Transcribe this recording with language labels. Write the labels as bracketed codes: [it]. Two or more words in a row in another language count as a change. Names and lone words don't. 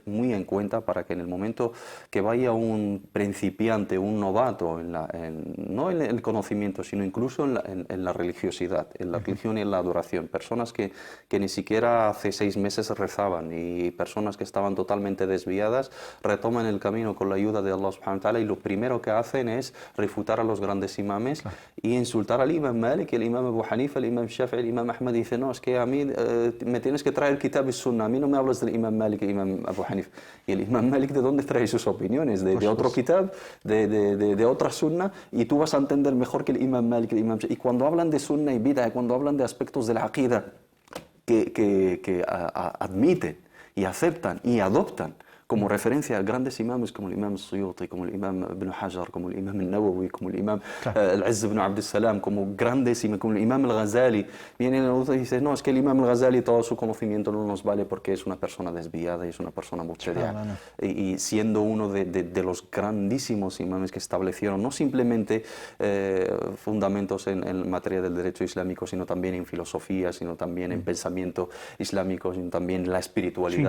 [es] muy en cuenta para que en el momento que vaya un principiante, un novato, no en el conocimiento, sino incluso en la religiosidad, en la religión y en la adoración, personas que ni siquiera hace 6 meses rezaban y personas que estaban totalmente desviadas, retoman el camino con la ayuda de [ar] الله سبحانه وتعالى [es] y lo primero que hacen es refutar a los grandes imames y insultar al imam Malik, el imam Abu Hanifa, el imam Shafi'i, el imam Ahmad. Dice, no, es que a mí me tienes que traer Kitab y Sunna, a mí no me hablas del imam Malik y el imam Abu Hanifa. Y el imam Malik, ¿de dónde trae sus opiniones? De otro Kitab, de otra Sunna, y tú vas a entender mejor que el imam Malik, el imam Shafi'i. Y cuando hablan de Sunna y Bid'ah, cuando hablan de aspectos de la Aqida que admiten y aceptan y adoptan como referencia a grandes imames como el imam Suyuti, como el imam Ibn Hajar, como el imam al-Nawawi, como el imam al-Izz ibn Abd al-Salam, como grandes, como el imam al-Ghazali. Vienen y dicen, no, es que el imam al-Ghazali todo su conocimiento no nos vale porque es una persona desviada y es una persona mubtadi'a. Y siendo uno de los grandísimos imames que establecieron no simplemente fundamentos en materia del derecho islámico, sino también en filosofía, sino también en pensamiento islámico, sino también en la espiritualidad.